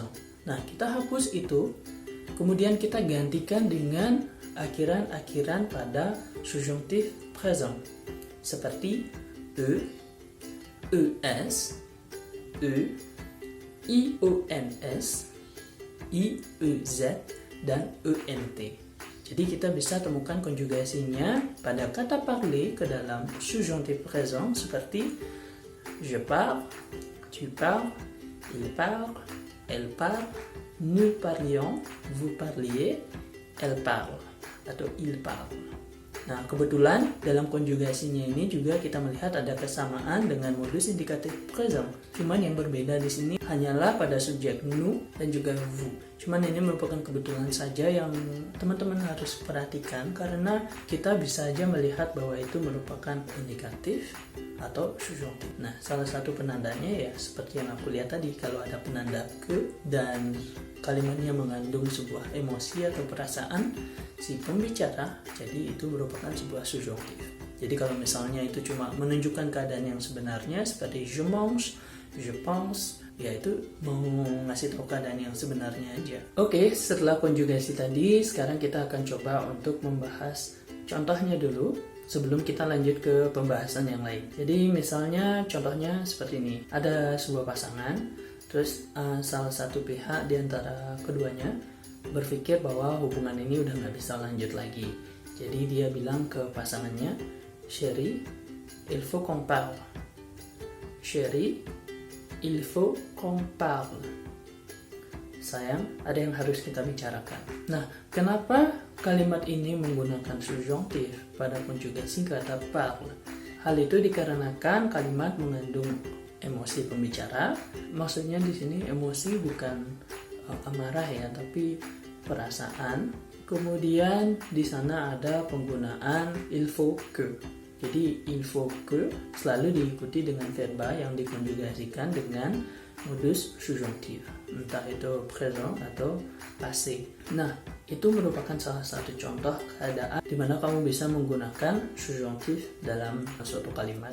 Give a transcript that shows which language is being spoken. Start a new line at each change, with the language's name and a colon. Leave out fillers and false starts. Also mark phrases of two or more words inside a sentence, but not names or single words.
Indonesian: Nah, kita hapus itu, kemudian kita gantikan dengan akhiran-akhiran pada subjunktif présent seperti e, es, ions, iez, dan ent. Jadi kita bisa temukan konjugasinya pada kata parler ke dalam
French: subjonctif présent
Indonesian: seperti
French: je parle, tu parles, il parle, elle parle, nous parlions, vous parliez, elle parle
Indonesian: atau
French: il parle.
Indonesian: Nah, kebetulan dalam konjugasinya ini juga kita melihat ada kesamaan dengan modus indikatif présent. Cuman yang berbeda di sini hanyalah pada subjek nous dan juga vous. Cuman ini merupakan kebetulan saja yang teman-teman harus perhatikan karena kita bisa aja melihat bahwa itu merupakan indikatif atau subjonctif. Nah, salah satu penandanya ya seperti yang aku lihat tadi, kalau ada penanda ke dan kalimatnya mengandung sebuah emosi atau perasaan si pembicara, jadi itu merupakan sebuah subjonctif. Jadi kalau misalnya itu cuma menunjukkan keadaan yang sebenarnya seperti
French: je mange, je pense,
Indonesian: ya itu mau ngasih tahu keadaan yang sebenarnya aja. Oke, setelah konjugasi tadi, sekarang kita akan coba untuk membahas contohnya dulu sebelum kita lanjut ke pembahasan yang lain. Jadi misalnya contohnya seperti ini. Ada sebuah pasangan, terus salah satu pihak di antara keduanya berpikir bahwa hubungan ini udah nggak bisa lanjut lagi. Jadi dia bilang ke pasangannya,
French: chérie, il faut qu'on parle. Chérie, il faut qu'on parle.
Indonesian: Sayang, ada yang harus kita bicarakan. Nah, kenapa kalimat ini menggunakan subjonctif pada konjugasi kata parle? Hal itu dikarenakan kalimat mengandung emosi pembicara. Maksudnya di sini emosi bukan amarah ya, tapi perasaan. Kemudian di sana ada penggunaan
French: il faut que.
Indonesian: Jadi
French: il faut que
Indonesian: selalu diikuti dengan verba yang dikonjugasikan dengan modus subjonctif, entah itu présent atau passé. Nah, itu merupakan salah satu contoh keadaan di mana kamu bisa menggunakan subjonctif dalam suatu kalimat.